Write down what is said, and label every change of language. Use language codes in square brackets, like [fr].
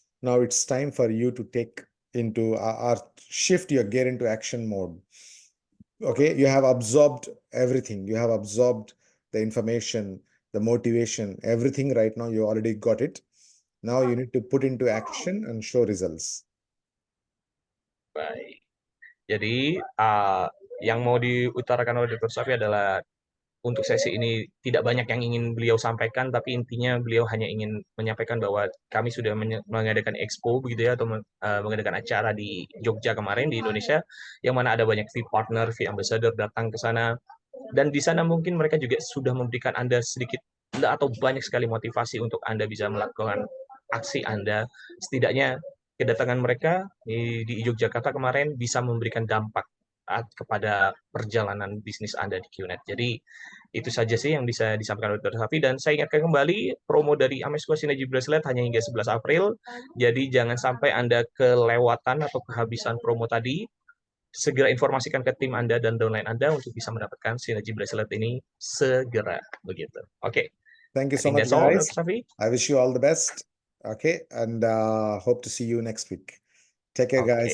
[en] Now it's time for you to take into our shift your gear into action mode. Okay, you have absorbed everything. You have absorbed the information, the motivation, everything right now. You already got it. Now you need to put into action and show results. [id] Baik. Jadi yang mau diutarakan oleh Dr. Safi adalah untuk sesi ini tidak banyak yang ingin beliau sampaikan, tapi intinya beliau hanya ingin menyampaikan bahwa kami sudah mengadakan expo begitu ya, atau mengadakan acara di Jogja kemarin di Indonesia, yang mana ada banyak fee partner, fee ambassador datang ke sana, dan di sana mungkin mereka juga sudah memberikan Anda sedikit atau banyak sekali motivasi untuk Anda bisa melakukan aksi Anda. Setidaknya kedatangan mereka di Yogyakarta kemarin bisa memberikan dampak kepada perjalanan bisnis Anda di QNet. Jadi itu saja sih yang bisa disampaikan oleh Dr. Safi, dan saya ingatkan kembali promo dari Amezcua Synergy Bracelet hanya hingga 11 April. Jadi jangan sampai Anda kelewatan atau kehabisan promo tadi. Segera informasikan ke tim Anda dan downline Anda untuk bisa mendapatkan Synergy Bracelet ini segera begitu. Oke. [en] Thank you so think much, that's all, guys. Dr. Safi. I wish you all the best. Okay, and hope to see you next week. Take care, guys.